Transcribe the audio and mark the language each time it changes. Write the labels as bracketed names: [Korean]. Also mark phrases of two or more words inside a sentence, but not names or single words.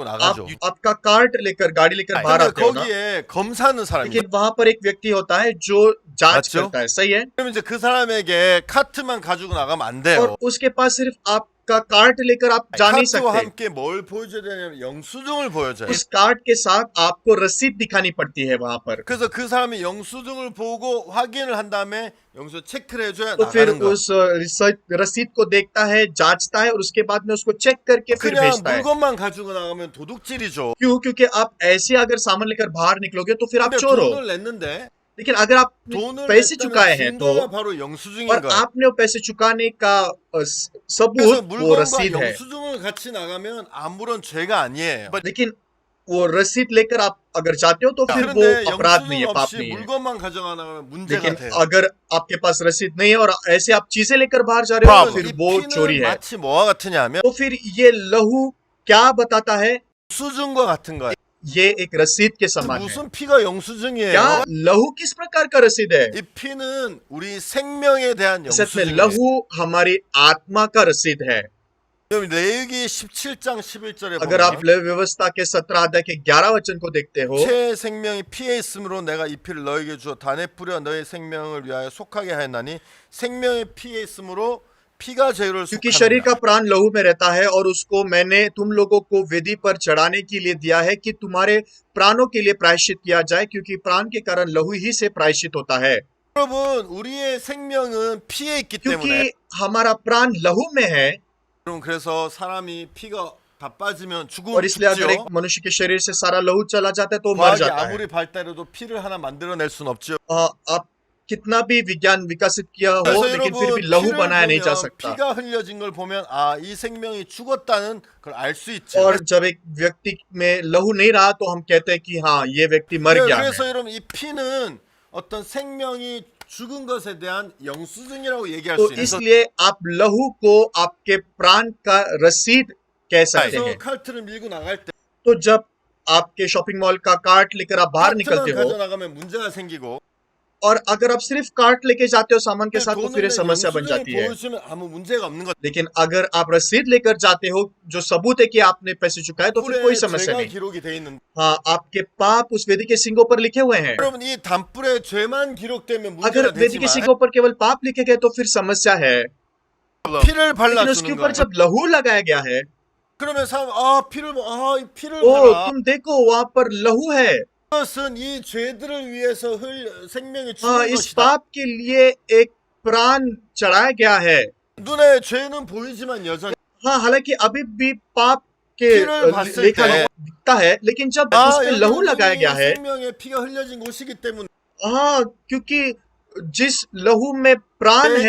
[Hindi] आप [Korean] 나가죠. [Hindi] आपका कार्ट लेकर गाड़ी लेकर बाहर [Korean] 근데 [Hindi] आते हो ना, [Korean] 거기에 검사하는 사람이 [Hindi] लेकिन वहां पर एक व्यक्ति होता है जो जांच [Korean] 맞죠? [Hindi] करता है, सही है। [Korean] 그러면 이제 그 사람에게 카트만 가지고 나가면 안 돼요. [Hindi] और उसके पास सिर्फ आपका कार्ट लेकर आप जा नहीं [Korean] 카트와 [Hindi] सकते। [Korean] 함께 뭘 보여줘야 되냐면 영수증을 보여줘요. [Hindi] उस कार्ट के साथ आपको रसीद दिखानी पड़ती है वहां पर। [Korean] 그래서 그 사람이 영수증을 보고 확인을 한 다음에 영수 체크를 해줘야 [Hindi] तो फिर [Korean] 나가는 거. [Hindi] उस रसीद को देखता है, जांचता है और उसके बाद में उसको चेक करके फिर [Korean] 그냥 [Hindi] भेजता है। [Korean] 물건만 가지고 나가면 도둑질이죠. [Hindi] क्यों? क्योंकि आप ऐसे अगर सामान लेकर बाहर निकलोगे तो फिर आप [Korean] 근데 [Hindi] चोर हो। [Korean] 돈을 냈는데 [Hindi] लेकिन अगर आप [Korean] 돈을 [Hindi] पैसे [Korean] 냈다는 [Hindi] चुकाए हैं तो, [Korean] 증거가 바로 영수증인 [Hindi] और [Korean] 거예요. [Hindi] आपने वो पैसे चुकाने का [Korean] 그래서 [Hindi] सबूत वो [Korean] 물건과 [Hindi] रसीद है। [Korean] 영수증을 같이 나가면 아무런 죄가 아니에요. [Hindi] लेकिन वो रसीद लेकर आप अगर जाते हो तो फिर वो [Korean] 그런데 [Hindi] अपराध नहीं है, [Korean] 영수증 [Hindi] पाप [Korean] 없이 [Hindi] नहीं है। [Korean] 물건만 가져가면 문제가 [Hindi] लेकिन [Korean] 돼요. [Hindi] अगर आपके पास रसीद नहीं है और ऐसे आप चीजें लेकर बाहर जा रहे हो तो [Korean] 이 [Hindi] फिर वो चोरी [Korean] 피는 [Hindi] है। [Korean] 마치 뭐와 같으냐면 [Hindi] तो फिर ये लहू क्या बताता है? [Korean] 영수증과 같은 거예요. [Hindi] ये एक रसीद के समान है। [Korean] 무슨 피가 영수증이에요? [Hindi] क्या लहू किस प्रकार का रसीद है? [Korean] 이 피는 우리 생명에 대한 [Hindi] असल में [Korean] 영수증이에요. [Hindi] लहू हमारी आत्मा का रसीद है। [Korean] 여러분 레위기 17장 11절에 [Hindi] अगर आप [Korean] 보면 [Hindi] लेवी व्यवस्था के 17 अध्याय के 11 वचन को देखते हो, [Korean] 새 생명이 피에 있으므로 내가 이 피를 너에게 주어 단에 뿌려 너의 생명을 위하여 속하게 하였나니 생명의 피에 있으므로 피가 죄를 [Hindi] क्योंकि शरीर का [Korean] 속합니다. [Hindi] प्राण लहू में रहता है और उसको मैंने तुम लोगों को वेदी पर चढ़ाने के लिए दिया है कि तुम्हारे प्राणों के लिए प्रायश्चित किया जाए, क्योंकि प्राण के कारण लहू ही से प्रायश्चित होता है। [Korean] 여러분 우리의 생명은 피에 있기 때문에 [Hindi] क्योंकि हमारा प्राण लहू में है, [Korean] 여러분 그래서 사람이 피가 다 빠지면 [Hindi] और इसलिए अगर एक [Korean] 죽죠. [Hindi] मनुष्य के शरीर से सारा लहू चला जाता है तो मर [Korean] 과학이 [Hindi] जाता है। [Korean] 아무리 발달해도 피를 하나 만들어낼 순 없죠. [Hindi] आप कितना भी विज्ञान विकसित किया हो, [Korean] 그래서 [Hindi] लेकिन फिर भी [Korean] 여러분 [Hindi] लहू [Korean] 피를 [Hindi] बनाया नहीं जा [Korean] 보면 [Hindi] सकता। [Korean] 피가 흘려진 걸 보면 아 이 생명이 죽었다는 걸 알 수 있죠. [Hindi] और जब एक व्यक्ति में लहू नहीं रहा तो हम कहते हैं कि हाँ ये व्यक्ति मर गया है। [Korean] 그래서 여러분 이 피는 어떤 생명이 죽은 것에 대한 영수증이라고 얘기할 [Hindi] तो [Korean] 수 있는. [Hindi] इसलिए आप लहू को आपके प्राण का रसीद कह सकते [Korean] 그래서 [Hindi] हैं। [Korean] 칼트를 밀고 나갈 때 [Hindi] तो जब आपके [English] shopping mall [Hindi] का कार्ट लेकर आप बाहर निकलते [Korean] 칼트만 [Hindi] हो [Korean] 가져 나가면 문제가 생기고 [Hindi] और अगर आप सिर्फ कार्ट लेके जाते हो सामान के साथ तो फिर [Korean] 돈을 [Hindi] ये समस्या बन [Korean] 영수증을 [Hindi] जाती है। [Korean] 보여주면 아무 문제가 없는 것. [Hindi] लेकिन अगर आप रसीद लेकर जाते हो जो सबूत है कि आपने पैसे चुकाए तो फिर कोई [Korean] 단불에 [Hindi] समस्या [Korean] 죄가 [Hindi] नहीं। [Korean] 기록이 돼 있는. [Hindi] हाँ, आपके पाप उस वेदी के सिंगों पर लिखे हुए हैं। [Korean] 여러분 이 단불에 죄만 기록되면 [Hindi] अगर [Korean] 문제가 [Hindi] वेदी के [Korean] 되지만 [Hindi] सिंगों पर केवल पाप लिखे गए तो फिर समस्या है। [Korean] 피를 [Hindi] लेकिन उसके [Korean] 발라주는 [Hindi] ऊपर [Korean] 거예요. [Hindi] जब लहू लगाया गया है, [Korean] 그러면 사람 이 피를 [Hindi] ओ [Korean] 봐라. [Hindi] तुम देखो वहां पर लहू है। [Korean] 이것은 이 죄들을 위해서 생명이 [Hindi] हाँ, [Korean] 죽은 [Hindi] इस [Korean] 것이다. [Hindi] पाप के लिए एक प्राण चढ़ाया गया है। [Korean] 눈에 죄는 보이지만 여전히 [Hindi] हाँ, हालांकि अभी भी पाप के [Korean] 피를 봤을 [Hindi] लेखा [Korean] 때 [Hindi] दिखता है, लेकिन जब [Korean] 아, [Hindi] उस पे लहू लगाया गया है, [Korean] 생명에 피가 흘려진 곳이기 때문에 [Hindi] हाँ, क्योंकि जिस लहू में प्राण है